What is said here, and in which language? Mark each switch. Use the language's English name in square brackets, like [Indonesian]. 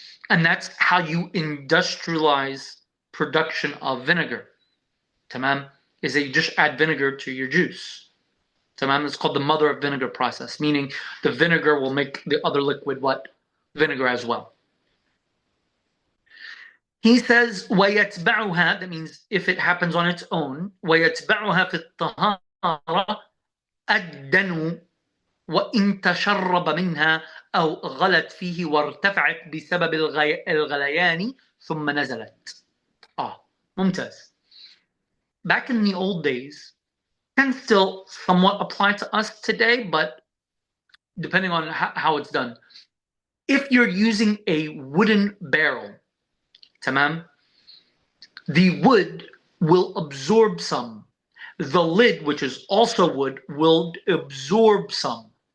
[English] And that's how you industrialize production of vinegar. Tamam. Is that you just add vinegar to your juice. Tamam. It's called the mother of vinegar process, meaning the vinegar will make the other liquid what? Vinegar as well. He says, [Arabic] وَيَتْبَعُهَا, [English] that means if it happens on its own, [Arabic] وَيَتْبَعُهَا فِي الطَّهَارَةِ الدَّنُ وَإِن تَشَرَّبَ مِنْهَا أَوْ غَلَتْ فِيهِ وَارْتَفَعَتْ بِسَبَبِ الْغَلَيَانِ ثُمَّ نَزَلَتْ. ممتاز. [English] Back in the old days, can still somewhat apply to us today, but depending on how it's done. If you're using a wooden barrel, tamam, the wood will absorb some. The lid, which is also wood, will absorb some.